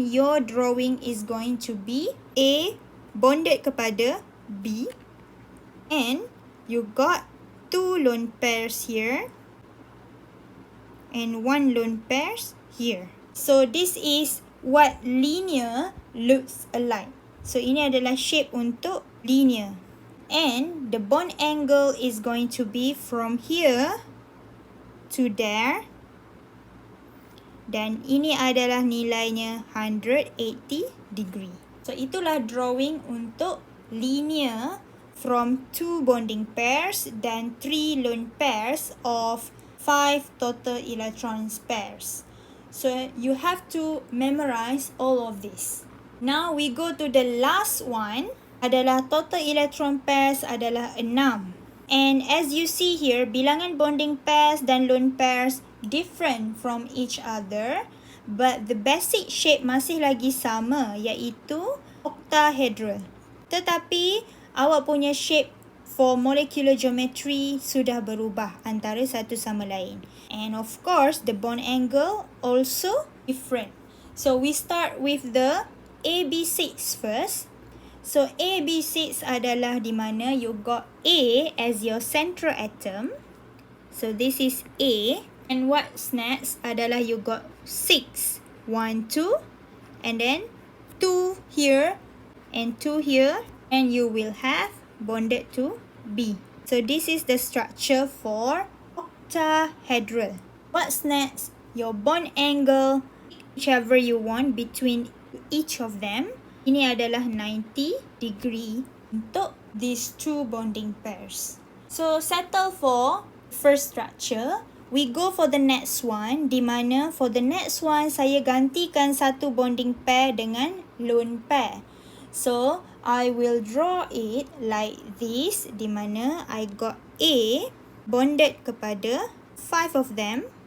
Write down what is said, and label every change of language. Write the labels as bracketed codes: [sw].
[en] Your drawing is going to be A bonded [ms] kepada [en] B and you got 2 lone pairs here and 1 lone pairs here. So this is what linear looks alike. [ms] So ini adalah shape untuk linear. [en] And the bond angle is going to be from here to there. [ms] Dan ini adalah nilainya 180 degree. [en] So [ms] itulah [en] drawing [ms] untuk [en] linear from 2 bonding pairs [ms] dan [en] 3 lone pairs of 5 total electron pairs. So you have to memorize all of this. Now we go to the last one. [ms] Adalah total electron pairs adalah 6. [en] And as you see here, [ms] bilangan [en] bonding pairs [ms] dan [en] lone pairs different from each other. But the basic shape [ms] masih lagi sama, iaitu [en] octahedral. [ms] Tetapi awak punya shape [en] for molecular geometry [ms] sudah berubah antara satu sama lain. [en] And of course, the bond angle also different. So we start with the AB6 first. So AB6 [ms] adalah di mana [en] you got A as your central atom. So this is A. And what's next [ms] adalah [en] you got 6, 1, 2, and then 2 here and 2 here, and you will have bonded to B. So this is the structure for octahedral. What's next? Your bond angle, whichever you want between each of them. [ms] Ini adalah [en] 90 degree [ms] untuk [en] these two bonding pairs. So settle for first structure. We go for the next one, [ms] di mana [en] for the next one [ms] saya gantikan satu [en] bonding pair [ms] dengan [en] lone pair. So I will draw it like this, [ms] di mana [en] I got A bonded [ms] kepada [en] 5 of them.